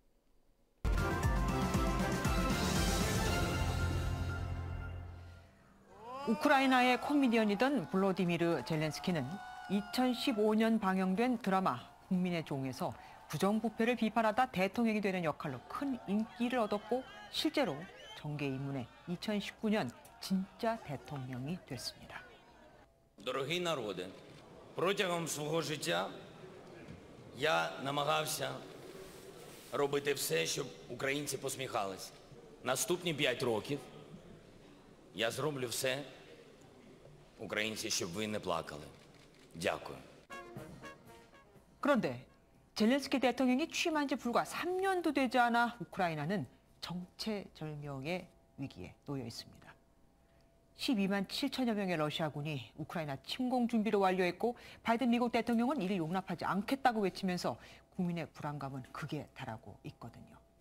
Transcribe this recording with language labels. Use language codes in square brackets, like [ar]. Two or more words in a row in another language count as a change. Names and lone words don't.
[ko] 우크라이나의 코미디언이던 블로디미르 젤렌스키는 2015년 방영된 드라마 국민의 종에서 부정부패를 비판하다 대통령이 되는 역할로 큰 인기를 얻었고 실제로 정계 입문해 2019년 진짜 대통령이 됐습니다. [uk] Дорогий народе, протягом свого життя я намагався робити все, щоб українці посміхались. Наступні 5 років я зроблю все, українці, щоб ви не плакали. Дякую. [ko] 그런데 젤렌스키 대통령이 취임한 지 불과 3년도 되지 않아 우크라이나는 정체절명의 위기에 놓여 있습니다. 12만 7천여 명의 러시아군이 우크라이나 침공 준비를 완료했고 바이든 미국 대통령은 이를 용납하지 않겠다고 외치면서 국민의 불안감은 극에 달하고 있거든요.